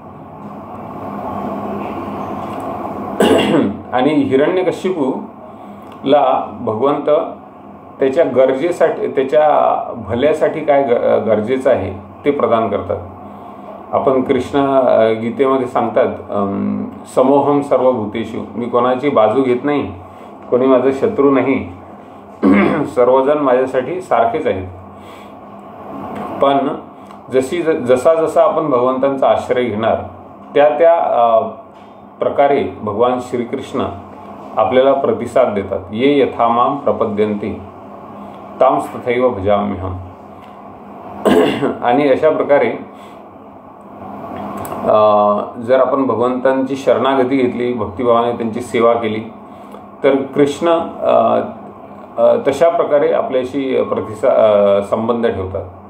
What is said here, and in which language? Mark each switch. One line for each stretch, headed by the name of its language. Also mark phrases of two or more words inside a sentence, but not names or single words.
Marathi: आणि हिरण्यकश्यपूला भगवंत त्याच्या गरजेसाठी, त्याच्या भल्यासाठी काय गरजेचं आहे ते प्रदान करतात. आपण कृष्ण गीतेमध्ये सांगतात
Sanskrit: समोहम सर्वभूतेषु,
Marathi: मी कोणाची बाजू घेत नाही, कोणी माझा शत्रू नाही, सर्वजण माझ्यासाठी सारखेच आहेत. पण जसा आपण भगवंतांचा आश्रय घेणार त्या प्रकारे भगवान श्रीकृष्ण आपल्याला प्रतिसाद देतात.
Sanskrit: ये यथा माम प्रपद्यन्ते तांस तथैव भजाम्यहम.
Marathi: आणि अशा प्रकारे जर आपण भगवंतांची शरणागती घेतली, भक्तिभावाने त्यांची सेवा केली, तर कृष्ण तशा प्रकारे आपल्याशी संबंध ठेवतात.